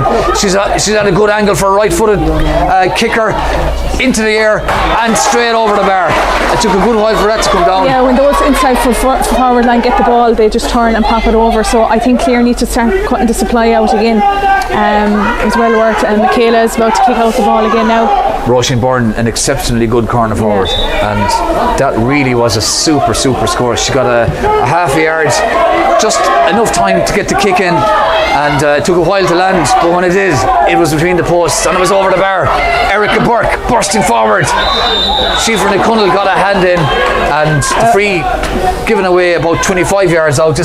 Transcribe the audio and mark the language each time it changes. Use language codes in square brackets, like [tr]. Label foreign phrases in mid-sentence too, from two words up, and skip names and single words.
[en] She's had a good angle for a right-footed kicker into the air and straight over the bar. It took a good while for that to come down. Yeah, when those inside forward line get the ball, they just turn and pop it over. So I think Clare needs to start cutting the supply out again. It was well worked, and Michaela is about to kick out the ball again now. Roisin Byrne, an exceptionally good corner forward, and that really was a super score. She got a half a yard, just enough time to get the kick in, and it took a while to land, but when it did, it was between the posts and it was over the bar. Erica Burke bursting forward. Siofra Nicunnell got a hand in, and the free given away about 25 yards out.